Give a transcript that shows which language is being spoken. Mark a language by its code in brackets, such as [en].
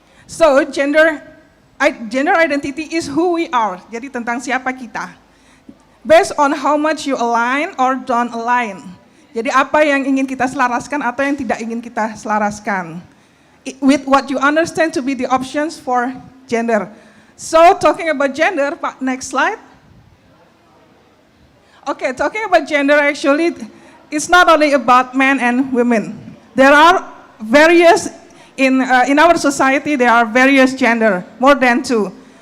[en] So gender identity is who we are. [id] Jadi tentang siapa kita. [en] Based on how much you align or don't align. [id] Jadi apa yang ingin kita selaraskan atau yang tidak ingin kita selaraskan. [en] With what you understand to be the options for gender. So talking about gender, Pak, next slide. Okay, talking about gender actually, it's not only about men and women. There are various, in our society, there are various gender, more than 2.